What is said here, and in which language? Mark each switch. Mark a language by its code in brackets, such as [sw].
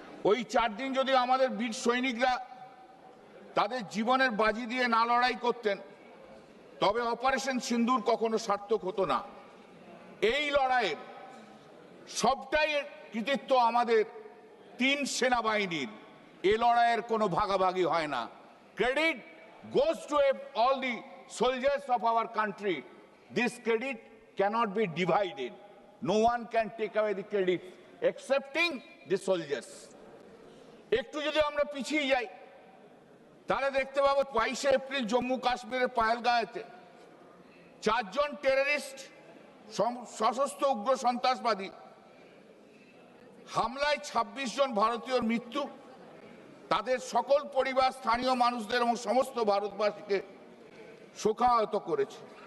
[bn] ওই 4 দিন যদি আমাদের বীর সৈনিকরা তাদের জীবনের বাজি দিয়ে না লড়াই করতেন, তবে অপারেশন সিন্দুর কখনো সার্থক হতো না। এই লড়াইয়ের সবটাই কৃতিত্ব আমাদের 3 সেনাবাহিনীর। এই লড়াইয়ের কোনো ভাগাভাগি হয় না। [en] Credit goes to all the soldiers of our country. This credit cannot be divided. No one can take away the credit excepting the soldiers. [bn] একটু যদি আমরা পিছিয়ে যাই, তাহলে দেখতে পাবো 22শে এপ্রিল জম্মু কাশ্মীরের পাহেলগাঁওতে 4 জন টেররিস্ট সশস্ত্র উগ্র সন্ত্রাসবাদী হামলায় 26 জন ভারতীয়র মৃত্যু, তাদের সকল পরিবার, স্থানীয় মানুষদের এবং সমস্ত ভারতবাসীকে শোকাহত করেছে।